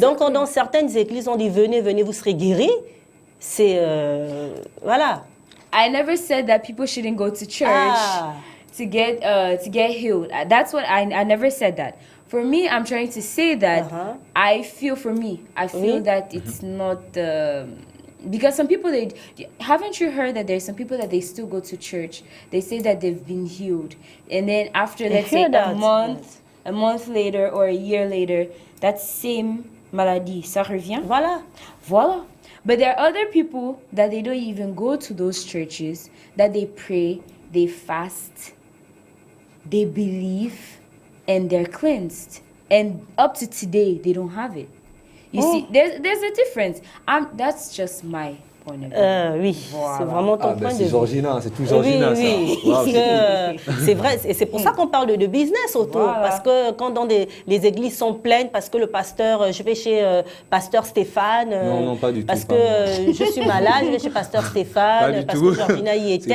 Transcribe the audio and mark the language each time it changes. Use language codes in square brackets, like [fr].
[fr] Donc, quand dans certaines églises, on dit, venez, vous serez guéris, c'est... voilà. [en] I never said that people shouldn't go to church to get healed. That's what I never said that. For me, I'm trying to say that I feel that it's not because some people haven't you heard that there's some people that they still go to church, they say that they've been healed, and then after let's say a month later or a year later, that same [fr] maladie ça revient. Voilà. [en] But there are other people that they don't even go to those churches, that they pray, they fast, they believe, and they're cleansed. And up to today, they don't have it. You see, there's a difference. That's just my point of view. [fr] Oui, c'est vraiment ton point de vue. C'est Georgina, c'est tout Georgina, ça. Wow, c'est vrai, et c'est pour ça qu'on parle de business autour. Voilà. Parce que quand les églises sont pleines, parce que le pasteur, je vais chez pasteur Stéphane. Non, pas du tout. Parce que je suis malade, je vais chez pasteur Stéphane, parce que Georgina y était.